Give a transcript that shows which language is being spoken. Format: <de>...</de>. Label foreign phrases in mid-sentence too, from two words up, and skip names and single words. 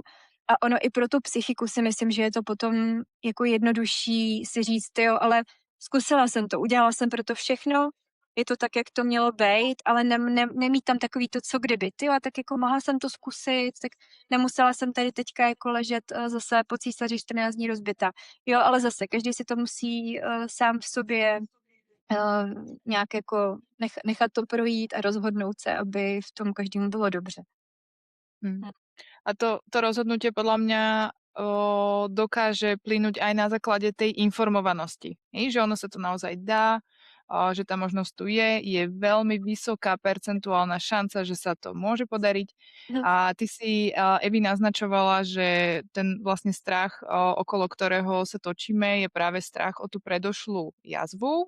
<cs>A ono i pro tu psychiku si myslím, že je to potom jako jednodušší si říct, jo, ale zkusila jsem to, udělala jsem pro to všechno, je to tak, jak to mělo být, ale nemít tam takový to, co kdyby, ty, a tak jako mohla jsem to zkusit, tak nemusela jsem tady teďka jako ležet zase po císaři 14 dní rozbita. Jo, ale zase, každý si to musí sám v sobě nějak jako nechat to projít a rozhodnout se, aby v tom každému bylo dobře.</cs> <sk>A to rozhodnutie podľa mňa dokáže plynúť aj na základe tej informovanosti. Že ono sa to naozaj dá, že tá možnosť tu je veľmi vysoká percentuálna šanca, že sa to môže podariť. Mhm. A ty si, Evi, naznačovala, že ten vlastne strach, okolo ktorého sa točíme, je práve strach o tú predošlú jazvu.</sk>